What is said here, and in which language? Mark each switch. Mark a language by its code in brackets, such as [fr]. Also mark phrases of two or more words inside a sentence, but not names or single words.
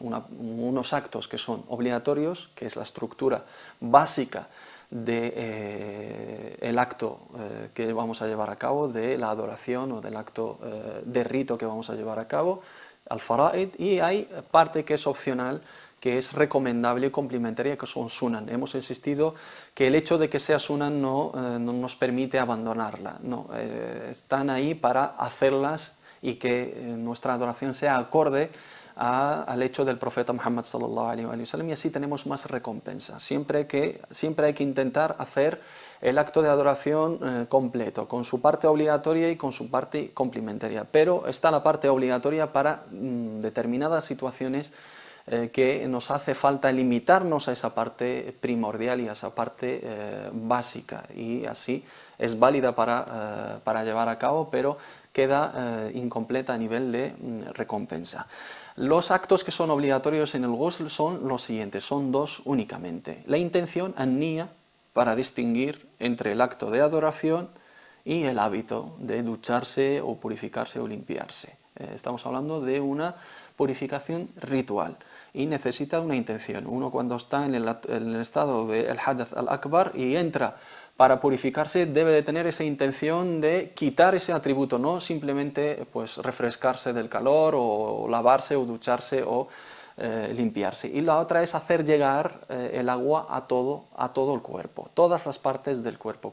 [es] Unos actos que son obligatorios, que es la estructura básica del acto que vamos a llevar a cabo, de la adoración o del acto de rito que vamos a llevar a cabo, al-fara'id, y hay parte que es opcional, que es recomendable y complementaria, que son sunan. Hemos insistido que el hecho de que sea sunan no nos permite abandonarla, no, están ahí para hacerlas y que nuestra adoración sea acorde al hecho del profeta Muhammad [ar] صلى الله عليه وسلم, [es] y así tenemos más recompensa. Siempre hay que intentar hacer el acto de adoración completo, con su parte obligatoria y con su parte complementaria, pero está la parte obligatoria para determinadas situaciones que nos hace falta limitarnos a esa parte primordial y a esa parte básica, y así es válida para llevar a cabo, pero queda incompleta a nivel de recompensa. Los actos que son obligatorios en el ghusl son los siguientes, son 2 únicamente. La intención, an-niyya, para distinguir entre el acto de adoración y el hábito de ducharse o purificarse o limpiarse. Estamos hablando de una purificación ritual y necesita una intención. Uno, cuando está en el estado del [ar] الحدث الأكبر [es] y entra para purificarse, debe de tener esa intención de quitar ese atributo, no simplemente pues refrescarse del calor o lavarse o ducharse o limpiarse. Y la otra es hacer llegar el agua a todo el cuerpo, todas las partes del cuerpo.